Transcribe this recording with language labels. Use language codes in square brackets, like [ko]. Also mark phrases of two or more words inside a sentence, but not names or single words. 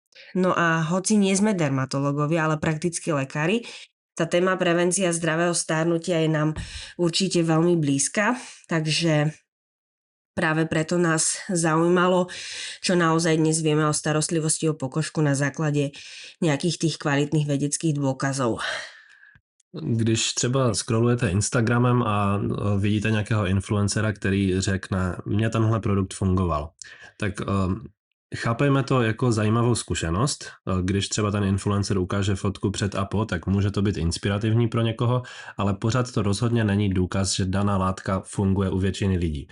[sk] No a hoci nie sme dermatológovia, ale praktickí lekári, tá téma prevencia zdravého stárnutia je nám určite veľmi blízka, takže práve preto nás zaujímalo, čo naozaj dnes vieme o starostlivosti o pokožku na základe nejakých tých kvalitných vedeckých dôkazov. [cs] Když třeba scrollujete Instagramem a vidíte nějakého influencera, který řekne, mně tenhle produkt fungoval, tak chápejme to jako zajímavou zkušenost. Když třeba ten influencer ukáže fotku před a po, tak může to být inspirativní pro někoho, ale pořád to rozhodně není důkaz, že daná látka funguje u většiny lidí.